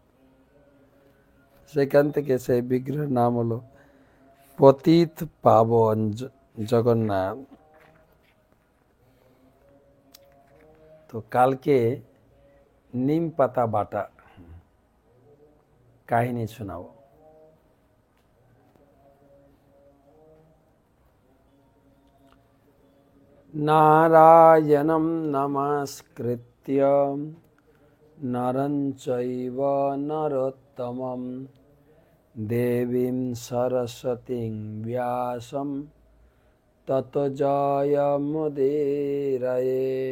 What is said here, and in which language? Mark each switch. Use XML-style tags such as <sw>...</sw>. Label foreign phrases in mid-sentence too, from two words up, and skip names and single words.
<bn>সেখান থেকে সেই বিগ্রহের নাম হলো পতিত পাবন জগন্নাথ। তো কালকে নিম পাতা বাটা কাহিনী শোনাবো।</bn> <sa>নারায়ণং নমস্কৃত্য নরং চৈব নরোত্তমং দেবীং সরস্বতীং ব্যাসং ততো জয়মুদীরয়ে।</sa>